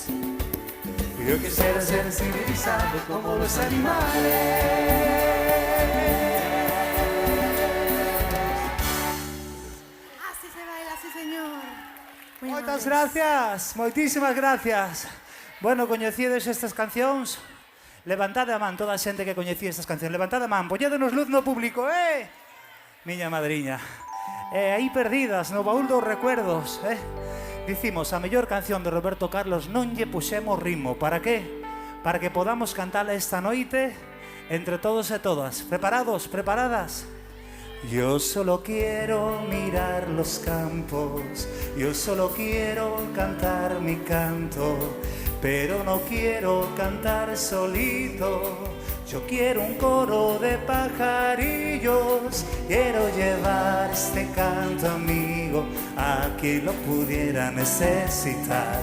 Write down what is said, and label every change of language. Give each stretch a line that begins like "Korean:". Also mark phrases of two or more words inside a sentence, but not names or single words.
Spanish: Yo quisiera ser civilizado como los animales.
Galician: Moitísimas gracias. Bueno, coñecides estas cancións? Levantade a man toda a xente que coñecía estas cancións. Levantade a man, poñédenos luz no público, miña madriña. Aí perdidas no baúl dos recuerdos, Dicimos, a mellor canción de Roberto Carlos non lle puxemos ritmo. Para qué? Para que podamos cantala esta noite entre todos e todas.
Spanish: ¿Preparados? ¿Preparadas? Yo solo quiero mirar los campos, yo solo quiero cantar mi canto, pero no quiero cantar solito. Yo quiero un coro de pajarillos, quiero llevar este canto amigo a quien lo pudiera necesitar.